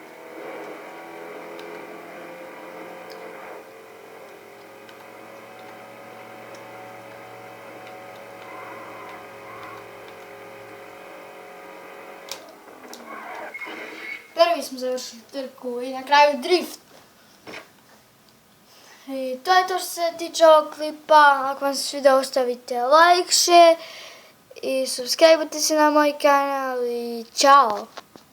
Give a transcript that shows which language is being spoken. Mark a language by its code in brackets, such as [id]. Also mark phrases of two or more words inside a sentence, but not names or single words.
[sr] Prvi smo završili trku i na kraju drift. I to je to što se tiče ovog klipa. Ako vam se svidio, ostavite [en] like, share [sr] i subscribe se na moj kanal i čao!